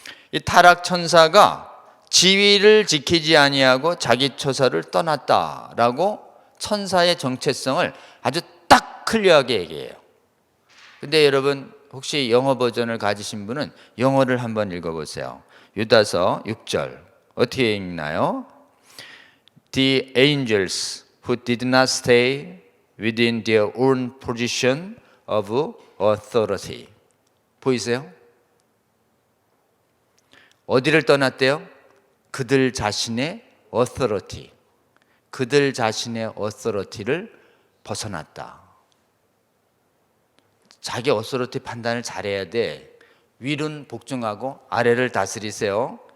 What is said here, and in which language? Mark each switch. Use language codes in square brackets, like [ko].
[ko] 이 타락 천사가 지위를 지키지 아니하고 자기 처소를 떠났다라고 천사의 정체성을 아주 딱 클리어하게 얘기해요. 근데 여러분, 혹시 영어 버전을 가지신 분은 영어를 한번 읽어보세요. 유다서 6절 어떻게 읽나요? [en] The angels who did not stay within their own position of authority. [ko] 보이세요? 어디를 떠났대요? 그들 자신의 authority, 그들 자신의 authority를 벗어났다. 자기 어소러티 판단을 잘해야 돼. 위는 복종하고 아래를 다스리세요.